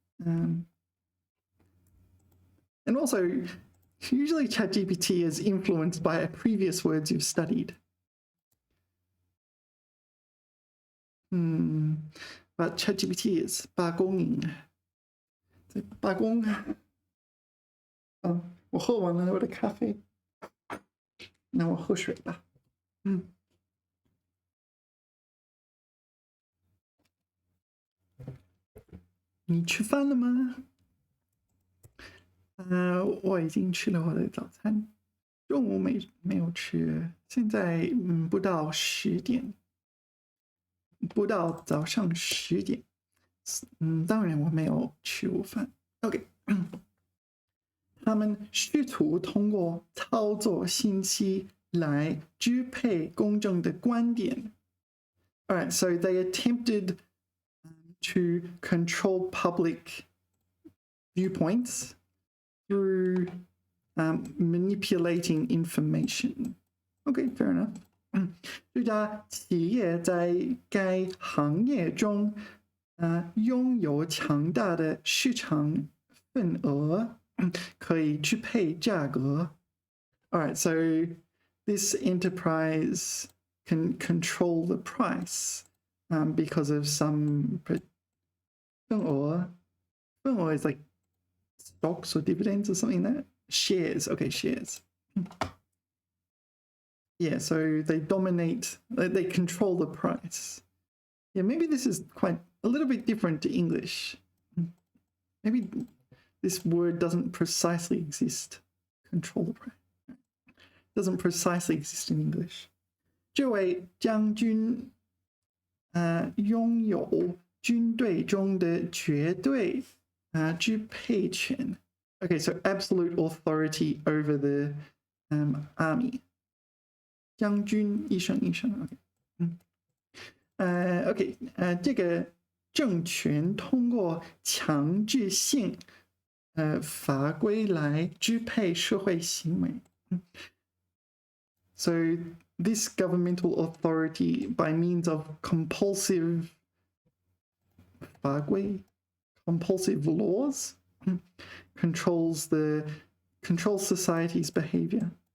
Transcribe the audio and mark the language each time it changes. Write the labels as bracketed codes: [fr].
[en] And also, usually ChatGPT is influenced by previous words you've studied. But ChatGPT is [zh] 罢工营。罢工。我喝完了我的咖啡，那我喝水吧。你吃饭了吗？我已经吃了我的早餐，中午没有吃，现在不到10点，不到早上10点。当然我没有吃午饭。OK， 他们试图通过操作信息来支配公众的观点。 [en] All right, so they attempted to control public viewpoints through manipulating information. Okay, fair enough. [zh] 这家企业在该行业中拥有强大的市场份额，可以支配价格。 [en] All right, so this enterprise can control the price because of some 份额 is like stocks or dividends or something like that. Shares, okay, shares. Yeah, so they dominate, they control the price. Yeah, maybe this is quite a little bit different to English. Maybe this word doesn't precisely exist. Control the price. Doesn't precisely exist in English. [zh] 这位将军拥有军队中的绝对支配权。 [en] Okay, so absolute authority over the army. [zh] 将军一声 OK. 这个政权通过强制性法规来支配社会行为。 [en] So this governmental authority, by means of compulsive 法规 compulsive laws, controls society's behavior.